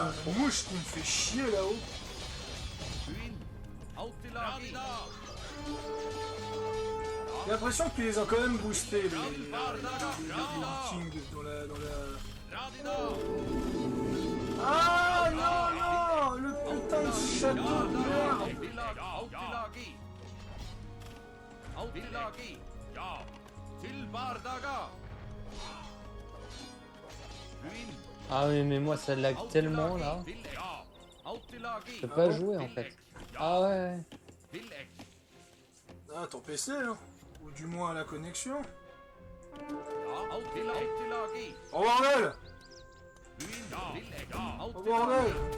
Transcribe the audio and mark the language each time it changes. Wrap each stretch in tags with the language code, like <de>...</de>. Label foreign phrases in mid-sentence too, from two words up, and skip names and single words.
<fr>Putain, la mouche qui me fait chier là-haut. J'ai l'impression qu'ils les ont quand même boostés les vikings dans la... Ah non, le putain de château de merde. Autilagi. Autilagi. Ja. Tilbardaga. Ruin. Ah oui, mais moi ça lag tellement là. Je peux pas jouer en fait. Ah ouais. Ah, ton PC, hein. Ou du moins la connexion. Oh bordel! Oh bordel!</fr>